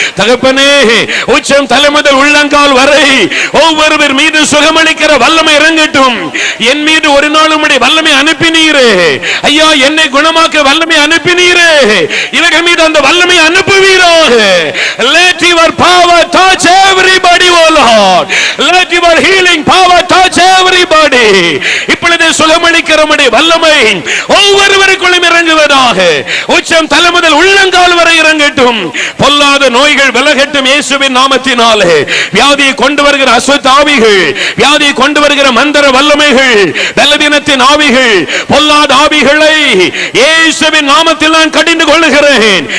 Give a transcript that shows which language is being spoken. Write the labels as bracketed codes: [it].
[ta] தகப்பனே, உச்சம் தலை முதல் உள்ளங்கால் வரை ஒவ்வொருவர் மீது சுகமளிக்கிற வல்லமை இறங்கட்டும். என் மீது ஒரு நாள் உம்முடைய வல்லமை அனுப்பினீரே ஐயா, என்னை குணமாக்க வல்லமை அனுப்பினீரே. இவர்கள் மீது அந்த வல்லமை அனுப்புவீராக. [en] Let your power touch everybody, oh Lord. Let your healing power touch everybody. [ta] இப்பொழுது சுகமளிக்கிற உம்முடைய வல்லமை ஒவ்வொருவருக்குள்ளும் இறங்குவதாக. உச்சம் தலை முதல் உள்ளங்கால் வரை இறங்கட்டும். பொல்லாத நோய்கள் விலகட்டும் இயேசுவின் நாமத்தினாலே. வியாதியை கொண்டு வருகிற அசுத்த ஆவிகள், வியாதியை கொண்டு வருகிற மந்திர வல்லமைகள், பலவீனத்தின் ஆவிகள், பொல்லாத ஆவிகளை இயேசுவின் நாமத்தில் நான் கடிந்து கொள்ளுகிறேன்.